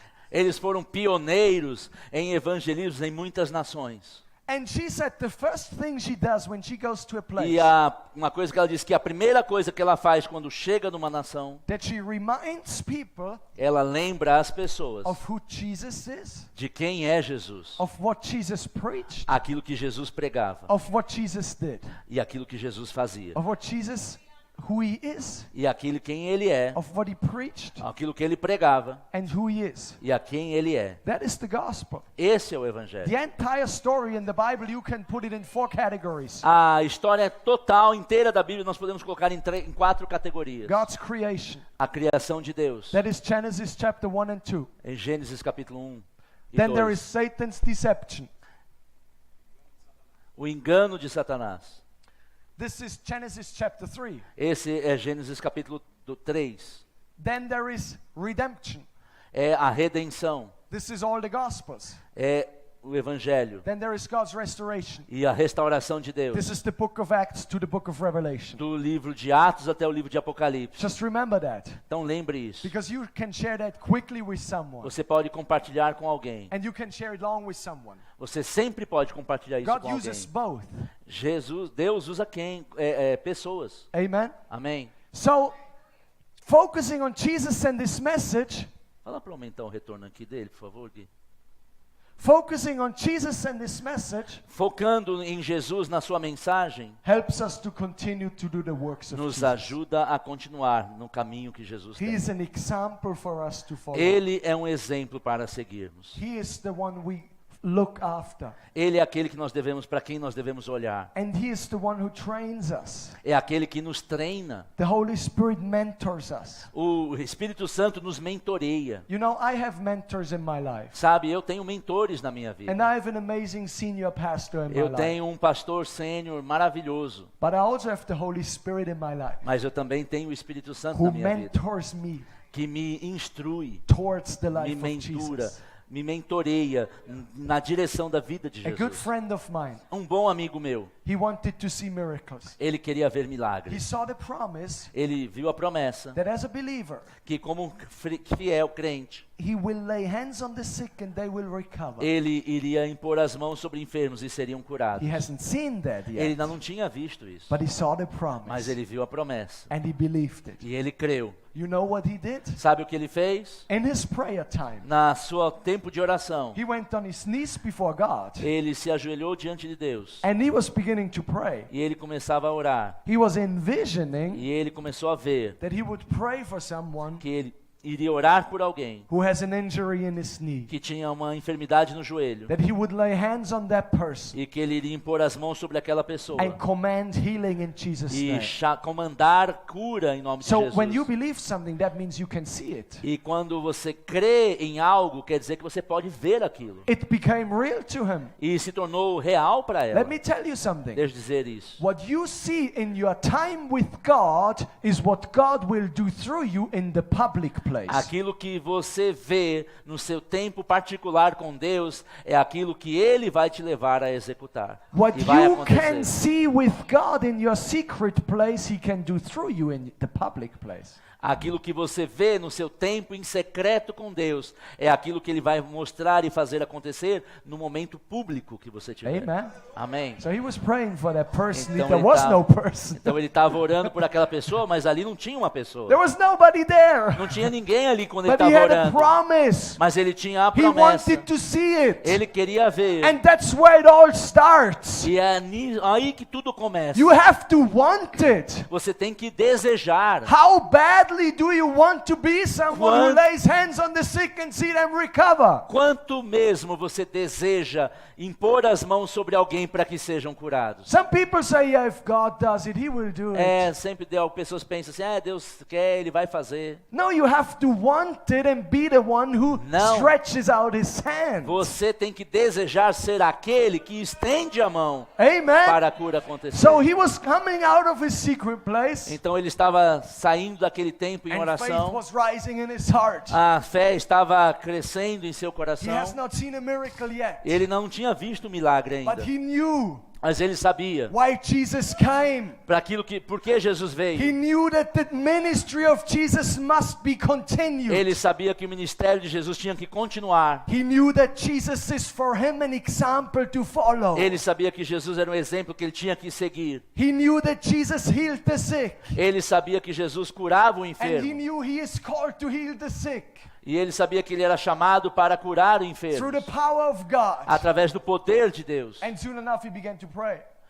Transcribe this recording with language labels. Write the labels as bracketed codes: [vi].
[pt] eles foram pioneiros em evangelismo em muitas nações. [en] And she said the first thing she does when she goes to a place, [pt] E uma coisa que ela disse, que a primeira coisa que ela faz quando chega numa nação, [en] that she reminds people [pt] ela lembra as pessoas [en] of who Jesus is, [pt] de quem é Jesus, [en] of what Jesus preached, [pt] aquilo que Jesus pregava [en] of what Jesus did, [pt] e aquilo que Jesus fazia, [en] of what Jesus, who He is, [pt] e aquilo quem ele é, [en] of what He preached, [pt] aquilo que ele pregava [en] and who He is. [pt] e a quem ele é. [en] That is the gospel. [pt] Esse é o evangelho. [en] The entire story in the Bible, you can put it in 4 categories. [pt] A história total, inteira da Bíblia, nós podemos colocar em 4 categorias. [en] God's creation. [pt] A criação de Deus, [en] That is Genesis chapter 1 and 2. [pt] em Gênesis capítulo 1 e [en] Then there is [pt] 2. [en] Satan's deception. [pt] O engano de Satanás. [en] This is Genesis chapter 3. [pt] Esse é Gênesis capítulo 3. [en] Then there is redemption. [pt] É a redenção. [en] This is all the Gospels. [pt] É o evangelho. [en] Then there is God's restoration. [pt] E a restauração de [en] This [pt] Deus. [en] is the book of Acts to the book of Revelation. [pt] Do livro de Atos até o livro de Apocalipse. [en] Just remember that, [pt] Então lembre isso. [en] because you can share that quickly with someone, [pt] Você pode compartilhar com alguém. [en] and you can share it long with someone. [pt] Você sempre pode compartilhar isso [en] God [pt] com alguém. [en] uses both. [pt] Deus usa quem? Pessoas. [en] Amen. [pt] Amém. [en] So, focusing on Jesus and this message, [pt] Fala para aumentar o retorno aqui dele, por favor, Gui. [en] focusing on Jesus and this message [pt] Focando em Jesus na sua mensagem, [en] helps us to continue to do the works of [pt] nos [en] Jesus. [pt] ajuda a continuar no caminho que Jesus [en] He [pt] tem. [en] is an example for us to follow. [pt] Ele é um exemplo para seguirmos. [en] He is the one we look after. [pt] Ele é aquele que nós devemos, para quem nós devemos olhar. [en] And He is the one who trains us. [pt] É aquele que nos treina. [en] The Holy Spirit mentors us. [pt] O Espírito Santo nos mentoreia. [en] You know, I have mentors in my life. [pt] Sabe, eu tenho mentores na minha vida. [en] And I have an amazing senior pastor in my [pt] Eu [en] life. [pt] tenho um pastor sênior maravilhoso. [en] But I also have the Holy Spirit in my life. [pt] Mas eu também tenho o Espírito Santo [en] Who [pt] na minha vida. [en] mentors me [pt] Que me instrui, [en] towards the [pt] me [en] life of [pt] mentura, [en] Jesus. [pt] me mentoreia na direção da vida de [en] A good [pt] Jesus. [en] friend of mine, [pt] Um bom amigo meu, [en] he wanted to see miracles. [pt] ele queria ver [en] He [pt] milagres. [en] saw the promise [pt] Ele viu a promessa [en] that as a believer, [pt] que como um fiel crente, [en] he will lay hands on the sick and they will recover. [pt] ele iria impor as mãos sobre enfermos e seriam curados. [en] He hasn't seen that [pt] Ele [en] yet, [pt] ainda não tinha visto isso, [en] but he saw the [pt] mas [en] promise [pt] ele viu a promessa [en] and he believed it. [pt] e ele creu. [en] You know what he did? [pt] Sabe o que ele fez? [en] In his prayer time, [pt] Na sua tempo de oração, [en] he went on his knees before God [pt] ele se ajoelhou diante de Deus [en] and he was beginning to pray. [pt] e ele começava a orar [en] He was envisioning [pt] e ele começou a ver [en] that he would pray for someone [pt] que ele iria orar por alguém [en] who has an injury in his knee, [pt] que tinha uma enfermidade no joelho [en] that he would lay hands on that person [pt] e que ele iria impor as mãos sobre aquela pessoa [en] and command healing in Jesus' [pt] e [en] name. [pt] comandar cura em nome de [en] So [pt] Jesus. [en] when you believe something, that means you can see it. [pt] E quando você crê em algo, quer dizer que você pode ver aquilo. [en] It became real to him. [pt] E se tornou real para ela. [en] Let me tell you something. [pt] Deixa eu dizer isso. [en] What you see in your time with God is what God will do through you in the public place. [pt] Aquilo que você vê no seu tempo particular com Deus é aquilo que Ele vai te levar a executar. [en] What [pt] E vai [en] you can [pt] acontecer. [en] see with God in your secret place, He can do through you in the public place. [pt] Aquilo que você vê no seu tempo em secreto com Deus é aquilo que Ele vai mostrar e fazer acontecer no momento público que você tiver. [en] Amen. [pt] Amém. [en] So he was praying for that person. [pt] Então [en] There [pt] ele [en] was [pt] tava- [en] no person. [pt] Então ele estava orando por aquela pessoa, mas ali não tinha uma pessoa. [en] There was nobody there. [pt] Não tinha ninguém ali quando ele [en] But he [pt] estava [en] had a [pt] orando. [en] promise. [pt] Mas ele tinha a [en] He [pt] promessa. [en] wanted to see it. [pt] Ele queria ver. [en] And that's where it all starts. [pt] E é aí que tudo começa. [en] You have to want it. [pt] Você tem que desejar. [en] How badly do you want to be someone who [pt] Quant- [en] lays hands on the sick and see them recover? [pt] Quanto mesmo você deseja impor as mãos sobre alguém para que sejam curados? [en] Some people say, yeah, if God does it, He will do it. [pt] Sempre pessoas pensam assim, Deus quer, Ele vai fazer. [en] No, you have to want it and be the one who [pt] Não. [en] stretches out His hand. [pt] Você tem que desejar ser aquele que estende a mão [en] Amen. [pt] para a cura acontecer. [en] So he was coming out of his secret place, [pt] Então ele estava saindo daquele tempo em [en] and faith [pt] oração. [en] was rising in his heart. [pt] A fé estava crescendo em seu [en] He has [pt] coração. [en] not seen a miracle yet, [pt] Ele não tinha visto o milagre [en] but [pt] ainda, [en] he knew [pt] mas ele sabia [en] why Jesus came. [pt] para aquilo que, por que Jesus [en] He [pt] veio. [en] knew that the ministry of Jesus must be continued. [pt] Ele sabia que o ministério de Jesus tinha que continuar. [en] He knew that Jesus is for him an example to follow. [pt] Ele sabia que Jesus era um exemplo que ele tinha que seguir. [en] He knew that Jesus healed the sick, [pt] Ele sabia que Jesus curava o [en] and he [pt] enfermo. [en] knew he is called to heal the sick [pt] E ele sabia que ele era chamado para curar o enfermo [en] through the power of God. [pt] através do poder de Deus. [en] And soon enough he began to pray.